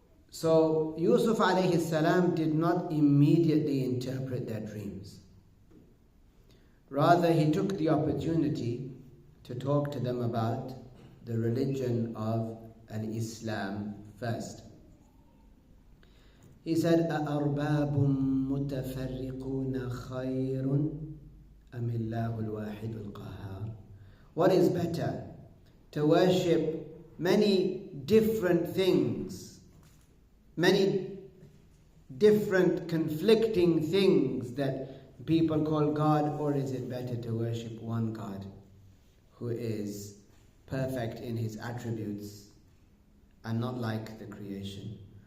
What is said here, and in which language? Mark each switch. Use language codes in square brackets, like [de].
[en] So Yūsuf alayhi salam did not immediately interpret their dreams. Rather, he took the opportunity to talk to them about the religion of al-Islam first. He said, [ar] أَأَرْبَابٌ مُتَفَرِّقُونَ خَيْرٌ أَمِ اللَّهُ الْوَاحِدُ الْقَهَّارُ? [en] What is better, to worship many different things, many different conflicting things that people call God, or is it better to worship one God who is perfect in his attributes and not like the creation?